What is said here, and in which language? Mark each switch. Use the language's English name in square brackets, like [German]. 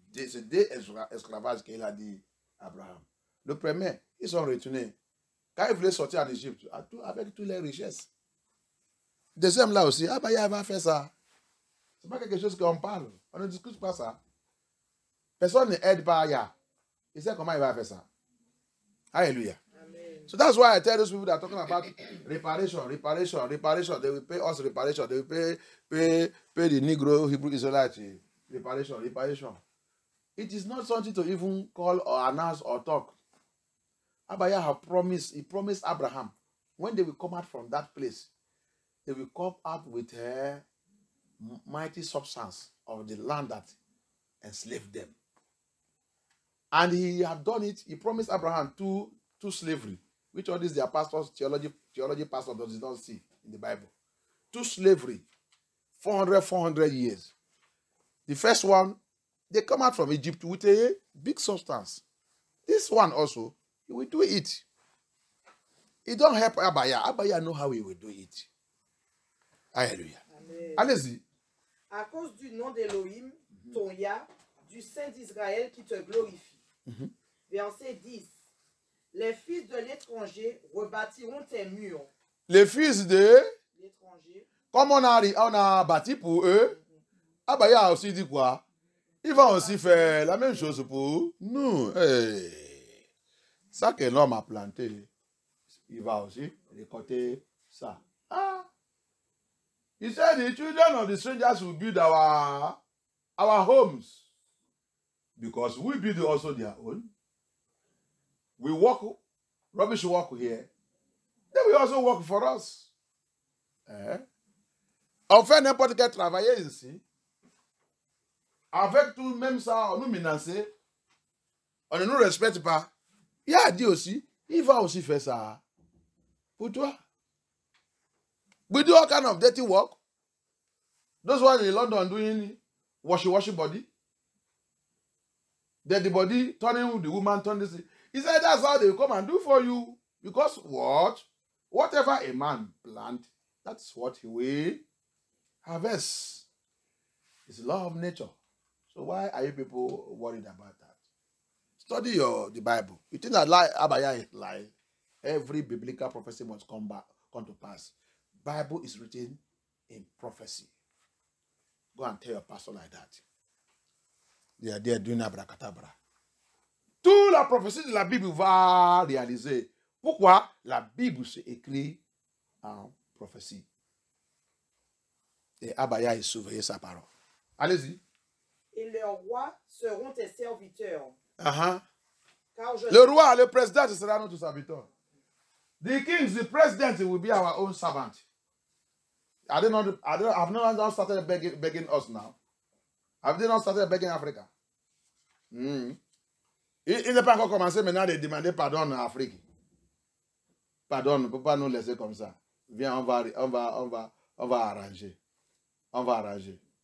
[French] C'est 2 esclavages qu'il a dit à Abraham. Le premier, ils sont retournés. Quand ils voulaient sortir en Égypte, avec toutes les richesses. Deuxième là aussi, Abaye va faire ça. Ce n'est pas quelque chose qu'on parle. On ne discute pas ça. Personne ne aide pas Yah. Il sait comment il va faire ça. Alléluia. Amen. [English] So that's why I tell those people that are talking about reparation. They will pay us reparation. They will pay the Negro Hebrew Israelites reparation. It is not something to even call or announce or talk. Abaye have promised, he promised Abraham, when they will come out from that place, they will come out with a mighty substance of the land that enslaved them. And he have done it. He promised Abraham to slavery, which all these their pastors, theology pastors does not see in the Bible. To slavery, 400 years. The first one, they come out from Egypt with a big substance. This one also, he will do it. He don't help Abaye. Abaye know how he will do it. [French] Alléluia. Allez-y. À cause du nom d'Élohim, ton Yah, du Saint d'Israël qui te glorifie. Verset 10. Les fils de l'étranger rebâtiront tes murs. Les fils de L'étranger. Comme on a bâti pour eux, Abaye a aussi dit quoi? Il va aussi faire la même chose pour nous. Hey. Ça que l'homme a planté, il va aussi récolter ça. Ah. [English] He said the children of the strangers will build our homes. Because we build also their own. We work, rubbish work here. They will also work for us. [French] On fait n'importe quel travail ici. Avec tout, même ça, on nous menace. On ne nous respecte pas. Il a dit aussi, il va aussi faire ça pour toi. [English] We do all kind of dirty work. Those ones in London doing washy body. Then the body turning the woman, turn this. He said that's how they come and do for you. Because what? Whatever a man plant, that's what he will harvest. It's the law of nature. So why are you people worried about that? Study the Bible. You think that Abaya is lie? Every biblical prophecy must come to pass. Bible is written in prophecy. Go and tell your pastor like that. They are there doing abracadabra. [French] Toute la prophétie de la Bible va réaliser. Pourquoi? La Bible s'écrit en prophétie. Et Abaya est surveillé sa parole. Allez-y. Et leurs rois seront tes serviteurs. Le roi, le président, ce sera notre serviteur. [English] The kings, the president will be our own servant. Have not started begging us now? Have they not started begging Africa? [French] Il n'est pas encore commencé maintenant de demander pardon à Afrique. Pardon, on ne peut pas nous laisser comme ça. Viens, on va arranger. On va arranger.